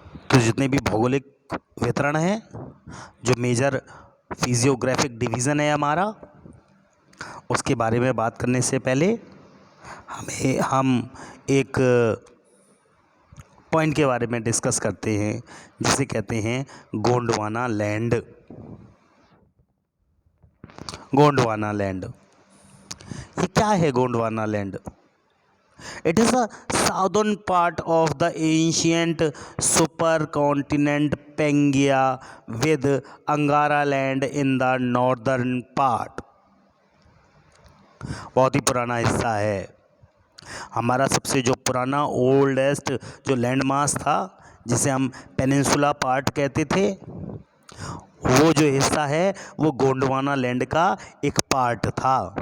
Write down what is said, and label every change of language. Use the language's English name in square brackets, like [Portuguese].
[Hindi] तो जितने भी भौगोलिक वितरण है, जो मेजर फिजियोग्राफिक डिवीज़न है हमारा, उसके बारे में बात करने से पहले हम एक पॉइंट के बारे में डिस्कस करते हैं जिसे कहते हैं गोंडवाना लैंड। गोंडवाना लैंड, ये क्या है Gondwana land? [English] It is the southern part of the ancient supercontinent Pangaea with Angara land in the northern part। [Hindi] बहुत ही पुराना हिस्सा है हमारा। सबसे जो पुराना ओल्डेस्ट जो लैंड मास था जिसे हम पेनिनसुला पार्ट कहते थे, वो जो हिस्सा है वो गोंडवाना लैंड का एक पार्ट था।